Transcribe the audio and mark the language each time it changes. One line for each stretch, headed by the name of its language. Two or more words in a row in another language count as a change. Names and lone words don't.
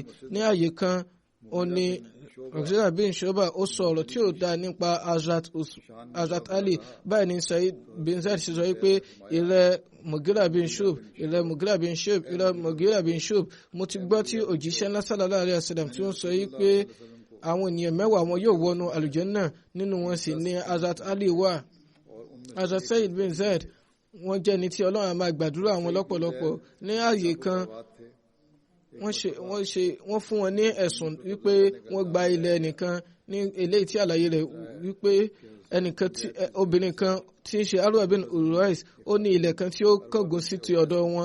Yoruba: Ní àyè kan ó ní Mughira bin Shu'ba ó sọ ọ̀rọ̀ tí ó dá nípa Hazrat Ali. Báyìí ni Said bin Zaid ṣe sọ wípé ìrẹ́ Mughira bin Shu'ba mo ti gbọ́ tí òjíṣẹ́ ńlá
Arabic: صلى الله عليه وسلم
Yoruba: tí ó ń sọ wípé àwọn ènìyàn mẹ́wàá wọn yóò wọnú àlùjánnà nínú wọn sì ni Hazrat Ali wà. Hazrat Said bin Zaid wọ́n jẹ́ ní tí Ọlọ́run máa gbàdúrà wọn lọ́pọ̀lọpọ̀. Ní ààyè kan wọ́n fún wọn ní ẹ̀sùn wípé wọ́n gba ilẹ̀ ẹnìkan ní eléyìí tí àlàyé rẹ̀ wípé ẹnìkan obìnrin kan tí ń ṣe Arwa bin Urais ó ní ilẹ̀ kan tí ó kángun sí ti ọ̀dọ̀ wọn.